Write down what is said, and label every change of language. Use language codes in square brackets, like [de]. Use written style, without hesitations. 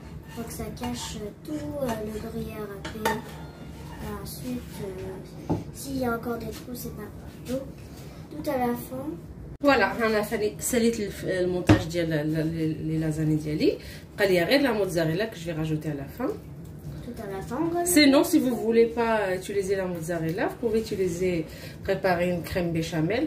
[fr] Faut que ça cache tout le gruyère râpé. Ensuite, s'il y a encore des trous, c'est pas grave. Donc, tout à la fin. [ar] فوالا انا ساليت المونتاج ديال لي لازاني ديالي بقى لي غير لا موتزاريلا [fr] que je vais rajouter à la fin. Tout à la fin. Sinon, si vous voulez pas utiliser la mozzarella, vous pouvez utiliser préparer une crème béchamel.